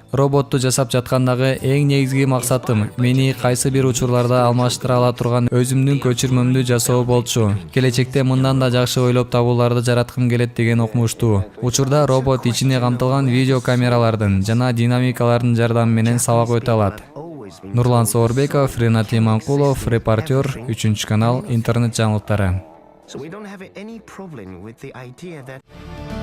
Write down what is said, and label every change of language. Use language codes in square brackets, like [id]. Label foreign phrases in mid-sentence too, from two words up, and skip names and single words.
[ky] Роботту жасап жаткандагы эң негизги максатым мени кайсы бир учурларда алмаштыра ала турган өзүмдүн көчүрмөмдү жасоо болчу. Келечекте мындан да жакшы ойлоп табууларды жараткым келет, деген окумуштуу. Учурда робот ичине камтылган видео камералардын жана динамикалардын жардамы менен сабак өтө алат. Нурлан Соорбеков, Ренат Иманкулов, репортер, 3 канал, интернет жаңылыктары. [en] So we don't have any problem with the idea that